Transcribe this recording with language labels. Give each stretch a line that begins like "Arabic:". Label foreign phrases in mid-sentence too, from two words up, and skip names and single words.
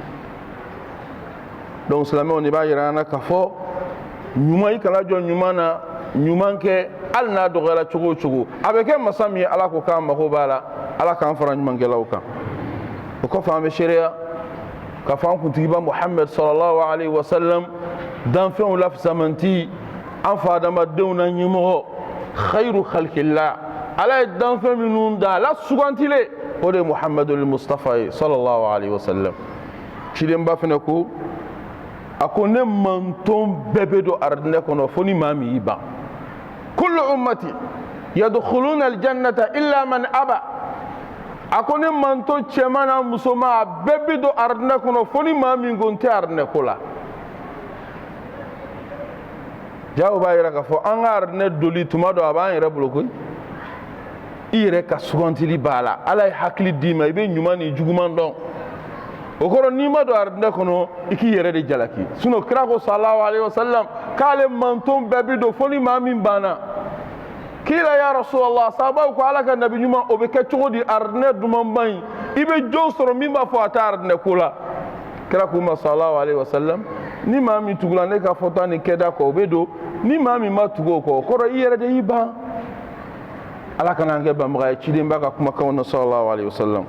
Bambara: donc silamɛw de b'a yira an na k'a fɔ ɲuman i kana jɔ ɲuman na ɲuman kɛ hali n'a dɔgɔyara cogo o cogo a bɛ kɛ masa min ye ala ko k'an mako b'a la ala k'an fara ɲumankɛlaw kan o kɔfɛ an bɛ seereya k'a fɔ an kuntigiba Muhammad
Arabic: صلى الله عليه وسلم
Bambara: danfɛnw lafisamanti an fa adamadenw na ɲɛmɔgɔ
Arabic: خير خلق الله
Bambara: ala ye danfɛn minnu da ala sugantile o de ye Muhammadul Mustafa ye
Arabic: صلى الله عليه وسلم
Bambara: cidenba fana ko a ko ne manton bɛɛ bɛ don aridinɛ kɔnɔ fo ni maa min y'i ban
Arabic: كل أمتي يدخلون الجنة إلا من أبى
Bambara: a ko ne manton cɛman n'a musoman a bɛɛ bɛ don aridinɛ kɔnɔ fo ni maa min ko n tɛ aridinɛ ko la jaw b'a yira k'a fɔ an ka aridinɛ doli tuma dɔ a b'an yɛrɛ bolo koyi i yɛrɛ ka sugantili b'a la ala ye hakili d'i ma i bɛ ɲuman ni juguman dɔn o kɔrɔ n'i ma don aridinɛ kɔnɔ i k'i yɛrɛ de jalaki sinon kira ko
Arabic: صلى الله عليه وسلم
Bambara: k'ale manton bɛɛ bɛ don fo ni maa min banna kila
Arabic: يا رسول الله
Bambara: sahabaw ko ala ka nabi ɲuman o bɛ kɛ cogo di aridinɛ dumanba in i bɛ jɔn sɔrɔ min b'a fɔ a tɛ aridinɛ ko la kira ko ma
Arabic: صلى الله عليه وسلم
Bambara: ni maa min tugula ne ka fɔta ni kɛda kɔ o bɛ don ni maa min ma tugu o kɔ o kɔrɔ i yɛrɛ de y'i ban ala kana an kɛ banbaga ye ciden b'a ka kumakanw na
Arabic: صلى الله عليه وسلم